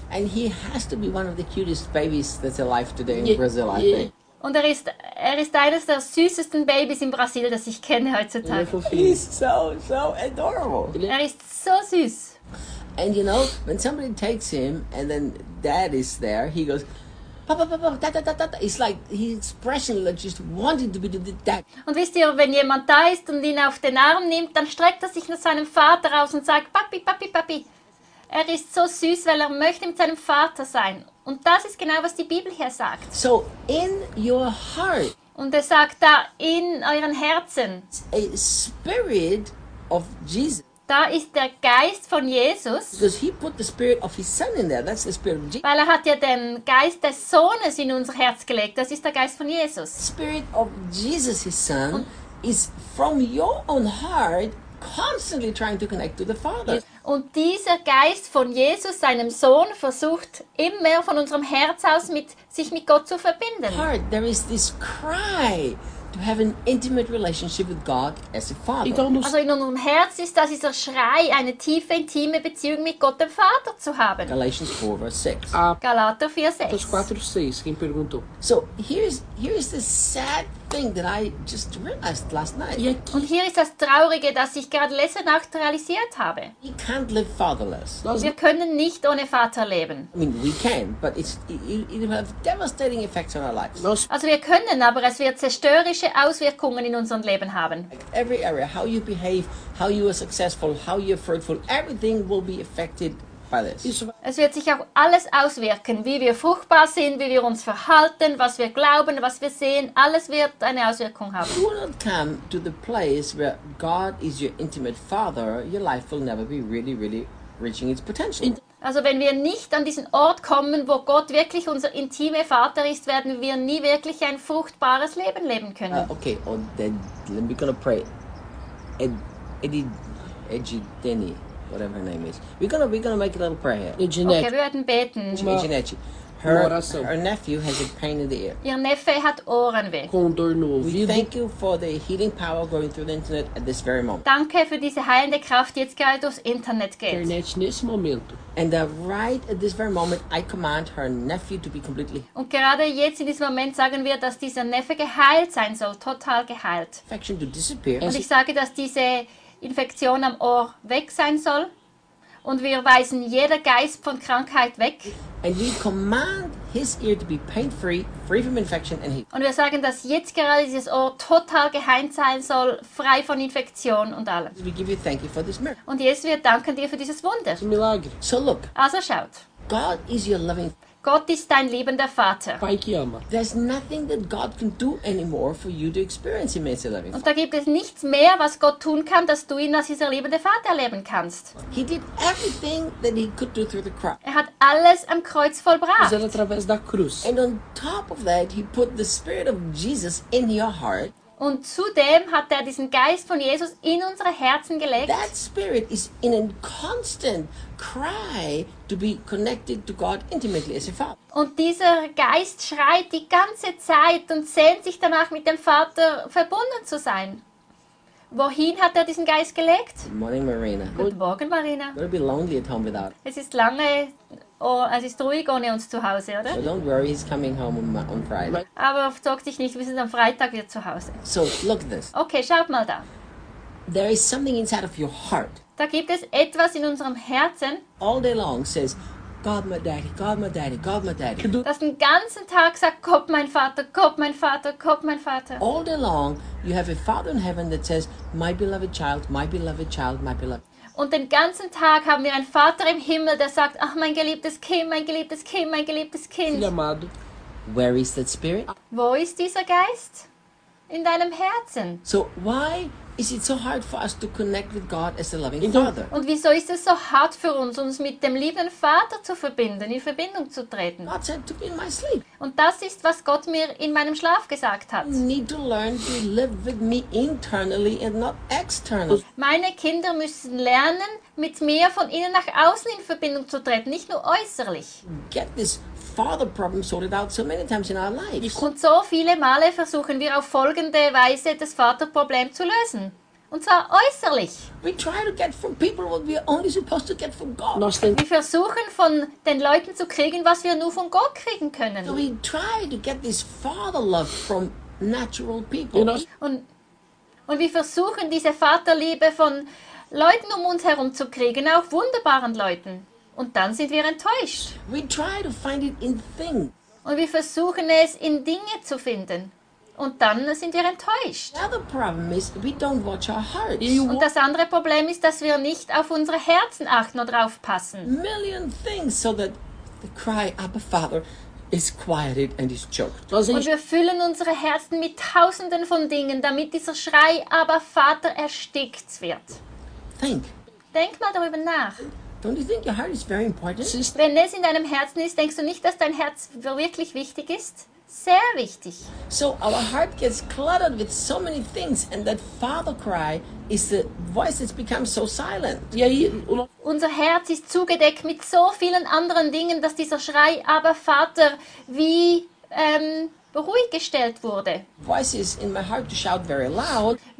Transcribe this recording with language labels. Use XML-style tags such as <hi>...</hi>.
<en>And he has to be one of the cutest babies that's alive today in Brazil, I think.</en> <de>Und er ist eines der süßesten Babys in Brasil, das ich kenne heutzutage.</de> <en>He's so adorable.</en> <de>Er ist so süß.</de> <en>And you know, when somebody takes him and then dad is there, he goes, papa, papa, da, da, da, da. It's like his expression like just wanting to be the dad.</en> <de>Und wisst ihr, wenn jemand da ist und ihn auf den Arm nimmt, dann streckt er sich nach seinem Vater aus und sagt, papi, papi, papi. Er ist so süß, weil er möchte mit seinem Vater sein. Und das ist genau, was die Bibel hier sagt.</de> <en>So, in your heart.</en> <de>Und er sagt da, in euren Herzen.</de> <en>A spirit of Jesus.</en> <de>Da ist der Geist von Jesus.</de> <en>Because he put the spirit of his son in there. That's the spirit of Jesus.</en> <de>Weil er hat ja den Geist des Sohnes in unser Herz gelegt. Das ist der Geist von Jesus.</de> <en>The spirit of Jesus, his son, und is from your own heart constantly trying to connect to the Father.</en> <de>Und dieser Geist von Jesus, seinem Sohn, versucht immer von unserem Herz aus sich mit Gott zu verbinden.</de> <en>Heart, there is this cry to have an intimate relationship with God as a father.</en> <de>Also in unserem Herz ist das dieser Schrei, eine tiefe, intime Beziehung mit Gott, dem Vater, zu haben.</de> <en>Galatians 4, verse 6.</en> <de>Galater 4, 6.</de> <en>Galatians 4, 6.</en> <pt>Quem perguntou?</pt> <en>So, here's the sad thing that I just realized last night.</en> <de>Und hier ist das Traurige, das ich gerade letzte Nacht realisiert habe.</de> <en>We can't live fatherless.</en> <de>Wir können nicht ohne Vater leben.</de> <en>I mean, we can, but it will have devastating effects on our lives.</en> <de>Also wir können, aber es wird zerstören Auswirkungen in unserem Leben haben.</de> <en>Every area, how you behave, how you are successful, how you are fruitful, everything will be affected by this.</en> <de>Es wird sich auch alles auswirken, wie wir fruchtbar sind, wie wir uns verhalten, was wir glauben, was wir sehen, alles wird eine Auswirkung haben.</de> <en>If you don't come to the place where God is your intimate father, your life will never be really, really reaching its potential.</en> <de>Also wenn wir nicht an diesen Ort kommen, wo Gott wirklich unser intimer Vater ist, werden wir nie wirklich ein fruchtbares Leben leben können. Okay, und dann sind wir</de> <en>gonna pray. Edgy Denny, whatever her name is. We're gonna make a little prayer.</en> <de>Okay, wir werden beten.</de> <en>Edgy. Her nephew has a pain in the ear.</en> <de>Ihr Neffe hat Ohrenweh.</de> <en>We thank you for the healing power going through the internet at this very moment.</en> <de>Danke für diese heilende Kraft, die jetzt gerade durchs Internet geht.</de> <en>And right at this very moment, I command her nephew to be completely.</en> <de>Und gerade jetzt in diesem Moment sagen wir, dass dieser Neffe geheilt sein soll, total geheilt.</de> <en>Infection to disappear.</en> <de>Und ich sage, dass diese Infektion am Ohr weg sein soll. Und wir weisen jeder Geist von Krankheit weg.</de> <en>And we command his ear to be pain-free, free from infection and healed.</en> <de>Und wir sagen, dass jetzt gerade dieses Ohr total geheilt sein soll, frei von Infektion und allem.</de> <en>We give you thank you for this miracle.</en> <de>Und jetzt, wir danken dir für dieses Wunder.</de> <pt>Zum Milagre.</pt> <en>So look.</en> <de>Also schaut.</de> <en>God is your loving Father.</en> <de>Gott ist dein liebender Vater.</de> <en>There's nothing that God can do anymore for you to experience him as a loving.</en> <de>Und da gibt es nichts mehr, was Gott tun kann, dass du ihn als dieser liebende Vater erleben kannst.</de> <en>He did everything that he could do through the cross.</en> <de>Er hat alles am Kreuz vollbracht.</de> <pt>Also através da cruz.</pt> <en>And on top of that, he put the spirit of Jesus in your heart.</en> <de>Und zudem hat er diesen Geist von Jesus in unsere Herzen gelegt.</de> <en>That spirit is in a constant cry to be connected to God intimately as a father.</en> <de>Und dieser Geist schreit die ganze Zeit und sehnt sich danach, mit dem Vater verbunden zu sein. Wohin hat er diesen Geist gelegt?</de> <en>Good morning, Marina.</en> <de>Guten Morgen, Marina.</de> <en>It'll be lonely at home without.</en> <de>Es ist lange. Oh, es ist ruhig ohne uns zu Hause, oder?</de> <en>So don't worry, he's coming home on Friday.</en> <de>Aber sorg dich nicht, wir sind am Freitag wieder zu Hause.</de> <en>So, look at this.</en> <de>Okay, schaut mal da.</de> <en>There is something inside of your heart.</en> <de>Da gibt es etwas in unserem Herzen.</de> <en>All day long says, God, my daddy, God, my daddy, God, my daddy.</en> <de>Das den ganzen Tag sagt, Gott, mein Vater, Gott, mein Vater, Gott, mein Vater.</de> <en>All day long, you have a father in heaven that says, my beloved child, my beloved child, my beloved.</en> <de>Und den ganzen Tag haben wir einen Vater im Himmel, der sagt, ach, mein geliebtes Kind, mein geliebtes Kind, mein geliebtes Kind.</de> <pt>Filho amado.</pt> <en>Where is that spirit?</en> <de>Wo ist dieser Geist? In deinem Herzen.</de> <en>So why is it so hard for us to connect with God as a loving father?</en> <de>Und wieso ist es so hart für uns, uns mit dem liebenden Vater zu verbinden, in Verbindung zu treten?</de> <en>God said to be in my sleep.</en> <de>Und das ist, was Gott mir in meinem Schlaf gesagt hat.</de> <en>You need to learn to live with me internally and not externally.</en> <de>Meine Kinder müssen lernen, mit mir von innen nach außen in Verbindung zu treten, nicht nur äußerlich.</de> <en>Get this. Father problem sorted out so many times in our lives.</en> <de>Und so viele Male versuchen wir auf folgende Weise das Vaterproblem zu lösen. Und zwar äußerlich.</de> <en>We try to get from people what we are only supposed to get from God.</en> <de>Wir versuchen von den Leuten zu kriegen, was wir nur von Gott kriegen können.</de> <en>So we try to get this father love from natural people.</en> <de>Und wir versuchen diese Vaterliebe von Leuten um uns herum zu kriegen, auch wunderbaren Leuten. Und dann sind wir enttäuscht.</de> <en>We try to find it in things.</en> <de>Und wir versuchen es in Dinge zu finden. Und dann sind wir enttäuscht.</de> <en>The other problem is we don't watch our hearts.</en> <de>Und das andere Problem ist, dass wir nicht auf unsere Herzen achten oder aufpassen.</de> <en>Million things so that the cry Abba Father is quieted and is choked.</en> <de>Und wir füllen unsere Herzen mit tausenden von Dingen, damit dieser Schrei Abba Vater erstickt wird.</de> <en>Think.</en> <de>Denk mal darüber nach.</de> <en>Don't you think your heart is very important?</en> <de>Wenn es in deinem Herzen ist, denkst du nicht, dass dein Herz wirklich wichtig ist? Sehr wichtig.</de> <en>So our heart gets cluttered with so many things and that father cry is the voice that's become so silent.</en> <de>Unser Herz ist zugedeckt mit so vielen anderen Dingen, dass dieser Schrei aber Vater wie ruhig gestellt wurde.</de> <en>Voices in my heart to shout very loud.</en>